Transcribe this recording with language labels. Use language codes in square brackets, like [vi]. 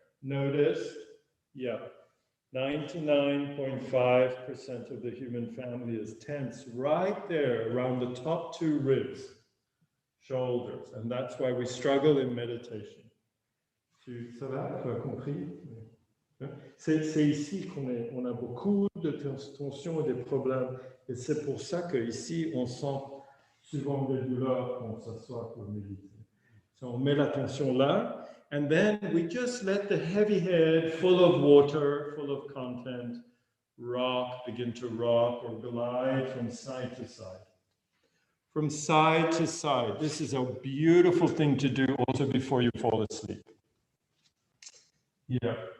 [en] Notice, yeah. 99.5% of the human family is tense right there around the top two ribs, shoulders, and that's why we struggle in meditation. [fr] Ça va? Tu as compris? C'est ici on a beaucoup de tensions et des problèmes. Et c'est pour ça qu'ici, on sent souvent des douleurs quand on s'assoit pour méditer. So on met la tension là. [en] And then we just let the heavy head, full of water, full of content, begin to rock or glide from side to side. From side to side. This is a beautiful thing to do also before you fall asleep. Yeah.